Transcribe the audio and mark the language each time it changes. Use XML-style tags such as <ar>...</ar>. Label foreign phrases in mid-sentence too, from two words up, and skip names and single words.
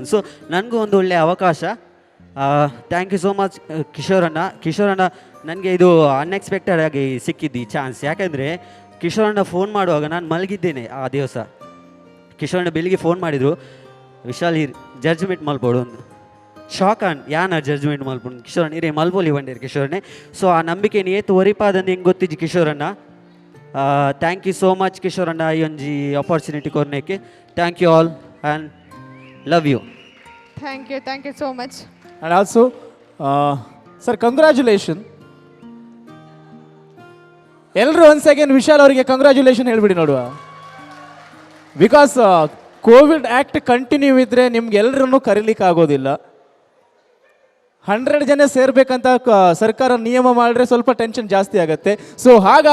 <kn>ಸೊ ನನಗೂ ಒಂದು ಒಳ್ಳೆಯ ಅವಕಾಶ.</kn> <en>thank you so much</en> <kn>ಕಿಶೋರಣ್ಣ ನನಗೆ ಇದು ಅನ್ಎಕ್ಸ್ಪೆಕ್ಟೆಡ್ ಆಗಿ ಸಿಕ್ಕಿದ್ದು ಈ ಚಾನ್ಸ್. ಯಾಕೆಂದರೆ ಕಿಶೋರಣ್ಣ ಫೋನ್ ಮಾಡುವಾಗ ನಾನು ಮಲಗಿದ್ದೇನೆ ಆ ದಿವಸ. ಕಿಶೋರಣ್ಣ ಬೆಳಿಗ್ಗೆ ಫೋನ್ ಮಾಡಿದರು,</kn> <tcy>ವಿಶಾಲ್ ಈ ಜಡ್ಜ್ಮೆಂಟ್ ಮಲ್ಪೋಡು ಒಂದು ಶಾಕ್ ಆನ್ ಯಾನ ಜಡ್ಜ್ಮೆಂಟ್ ಮಲ್ಪುಂಡು ಕಿಶೋರಣ್ಣ ಇರೇ ಮಲ್ಪೋಲಿ ಬಂಡೇರು ಕಿಶೋರಣ್ಣೆ. ಸೊ ಆ ನಂಬಿಕೆ ಏತು ಒರಿಪಾದಂದು ಹೆಂಗೆ ಗೊತ್ತಿಜ್ಜಿ ಕಿಶೋರಣ್ಣ.</tcy> <en>thank you so much</en> <tcy>ಕಿಶೋರಣ್ಣ ಈ ಒಂಜಿ ಆಪರ್ಚುನಿಟಿ ಕೊರ್ನೇಕೆ.</tcy> <en>thank you all and love you. thank you so much. and also sir congratulation.</en> <kn>ಎಲ್ಲರೂ</kn> <en>once again</en> <kn>ವಿಶಾಲ್ ಅವರಿಗೆ ಕಂಗ್ರ್ಯಾಚುಲೇಷನ್ ಹೇಳ್ಬಿಡಿ ನೋಡುವ.</kn> <en>because Covid act continue</en> <kn>ಇದ್ದರೆ ನಿಮ್ಗೆಲ್ಲರನ್ನೂ ಕರೀಲಿಕ್ಕೆ ಆಗೋದಿಲ್ಲ. 100 ಜನ ಸೇರ್ಬೇಕಂತ ಸರ್ಕಾರ ನಿಯಮ ಮಾಡಿದ್ರೆ ಸ್ವಲ್ಪ ಟೆನ್ಷನ್ ಜಾಸ್ತಿ ಆಗುತ್ತೆ.</kn>